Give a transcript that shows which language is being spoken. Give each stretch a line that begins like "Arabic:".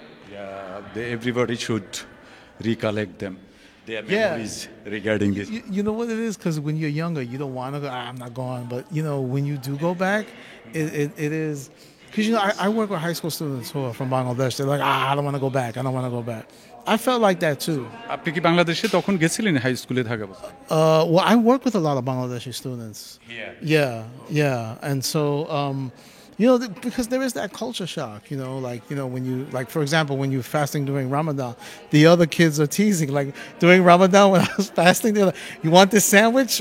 English: Yeah, everybody should recollect them. Their memories regarding this. You know what it is? Because when you're younger, you don't want to go, I'm not going. But, when you do go back, it is... Because, I work with high school students who are from Bangladesh. They're like, I don't want to go back. I don't want to go back. I felt like that, too.
Bangla: আপনি কি বাংলাদেশে তখন গেছিলেন high স্কুলে থাকা অবস্থায়?
English: Well, I work with a lot of Bangladeshi students. Yeah. And so... because there is that culture shock, when you, like, for example, when you're fasting during Ramadan, the other kids are teasing, like, during Ramadan when I was fasting, they're like, you want this sandwich?